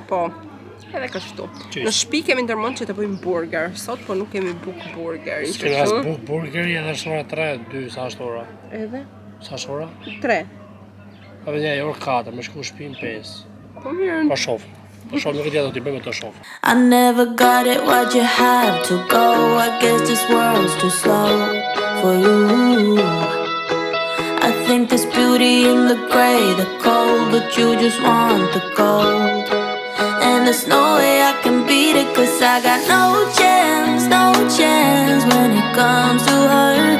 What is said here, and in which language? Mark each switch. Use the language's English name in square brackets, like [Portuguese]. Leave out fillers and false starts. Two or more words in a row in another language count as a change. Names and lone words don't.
[Albanian] Po, edhe kështu. Qysh. Në shtëpi kemi ndërmend që të bëjmë burger. Sot po nuk kemi buk burger. Kemi as burgeri edhe është ora 3, 2 sa është ora? Edhe Sa është ora? 3. Edhe një orë 4, më shku shtëpi në 5. Po mirë. Po shoh. Po shoh nuk e di do t'i bëjmë të shoh. [English] I never got it, why'd you have to go? I guess this world's too slow for you. I think there's beauty in the gray, the cold, but you just want the gold. And there's no way I can beat it, 'cause I got no chance when it comes to her.